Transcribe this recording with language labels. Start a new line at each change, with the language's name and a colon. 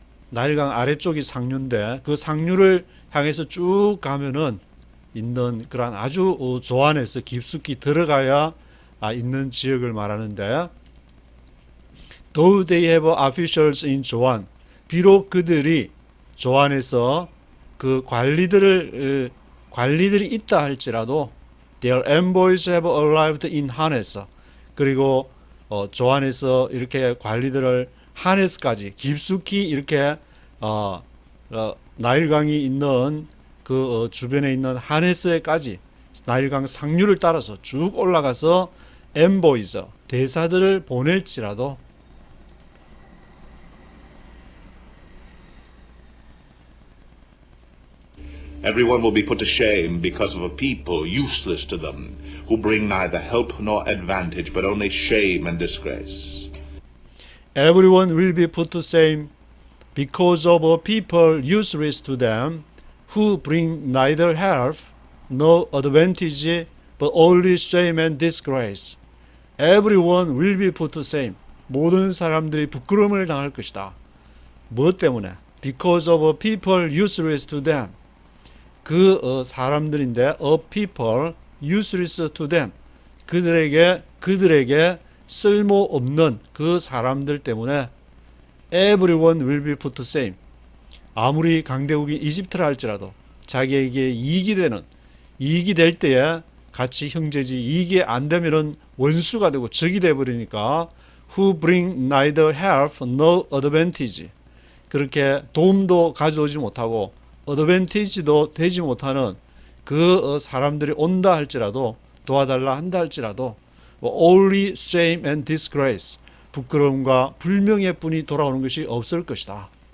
Korean: 나일강 아래쪽이 상류인데 그 상류를 향해서 쭉 가면은 있는 그런 아주 조안에서 깊숙이 들어가야 있는 지역을 말하는데
English: Though they have officials in 조안,
Korean: 비록 그들이 조안에서 그 관리들이 있다 할지라도
English: their envoys have arrived in 하네스.
Korean: 그리고 조안에서 이렇게 관리들을 하네스까지 깊숙이 이렇게 나일강이 있는 그 주변에 있는 하네스에까지 나일강 상류를 따라서 쭉 올라가서 envoys 대사들을 보낼지라도
English: Everyone will be put to shame because of a people useless to them, who bring neither help nor advantage, but only shame and disgrace. Everyone will be put to shame because of a people useless to them, who bring neither help nor advantage, but only shame and disgrace. Everyone will be put to shame.
Korean: 모든 사람들이 부끄러움을 당할 것이다. 무엇 때문에?
English: Because of a people useless to them.
Korean: 그 사람들인데
English: a people useless to them.
Korean: 그들에게 쓸모없는 그 사람들 때문에
English: everyone will be put to shame.
Korean: 아무리 강대국이 이집트라 할지라도 자기에게 이익이 될 때에 같이 형제지, 이익이 안 되면은 원수가 되고 적이 돼 버리니까
English: who bring neither help nor advantage.
Korean: 그렇게 도움도 가져오지 못하고 어드밴티지도 되지 못하는 그 사람들이 온다 할지라도, 도와달라 한다 할지라도
English: only shame and disgrace,
Korean: 부끄러움과 불명예뿐이 돌아오는 것이 없을 것이다.